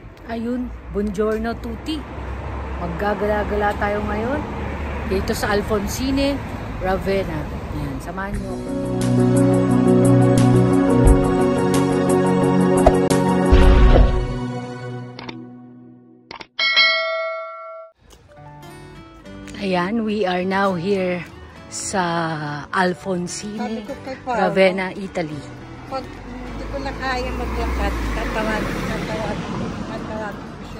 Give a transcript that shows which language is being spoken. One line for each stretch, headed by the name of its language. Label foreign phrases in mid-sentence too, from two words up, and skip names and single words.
Filipino: Ayun,
Italian: buongiorno tutti.
Filipino: Maggagala-gala tayo ngayon dito sa Alfonsine, Ravenna. Yan, samahan niyo ako. Ayan,
English: we are now here sa Alfonsine, Ravenna, Italy.
Filipino: Pag hindi ko na kaya maglakad, tatawag ko siya.